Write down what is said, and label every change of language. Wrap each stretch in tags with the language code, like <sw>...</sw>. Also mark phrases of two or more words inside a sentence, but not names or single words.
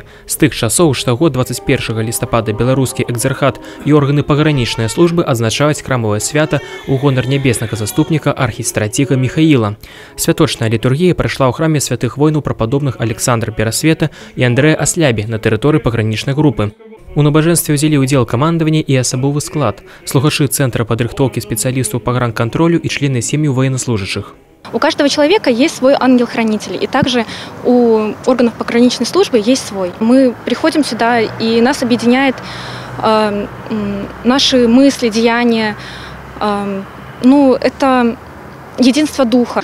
<be>З тых часоў штогод 21 лістапада беларускі экзархат і органы пагранічнай службы адзначаюць храмавае свята ў гонар нябеснага заступніка архістраціга Міхаіла. Святочная літургія прайшла ў храме святых воінаў прападобных Александра Перасвета і Андрэя Аслябі на тэрыторыі пагранічнай групы. У набажэнстве ўзялі ўдзел камандаванне і асабовы склад, слухачы Центра падрыхтоўкі спецыялістаў пагранкантролю і члены сем'яў военнослужащих.</be> <ru>У каждого человека есть свой ангел-хранитель, и также у органов пограничной службы есть свой. Мы приходим сюда, и нас объединяет наши мысли, деяния. Это единство духа.</ru>